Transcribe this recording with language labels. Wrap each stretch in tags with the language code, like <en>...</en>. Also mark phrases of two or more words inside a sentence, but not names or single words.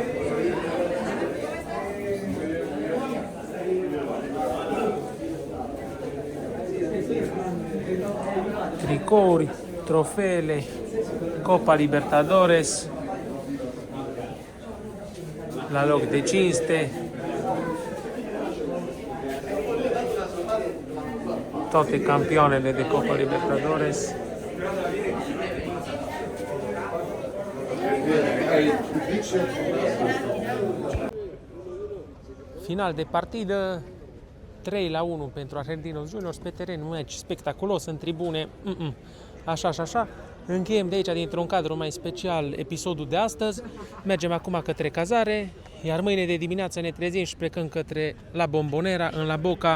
<ro>Tricouri, trofeele, Copa Libertadores, la loc de cinste, toate campioanele de Copa Libertadores. Final de partidă, 3-1 pentru Argentinos Juniors pe teren, un meci spectaculos în tribune, așa și așa. Încheiem de aici, dintr-un cadru mai special, episodul de astăzi. Mergem acum către cazare, iar mâine de dimineață ne trezim și plecăm către la Bombonera, în La Boca.</ro>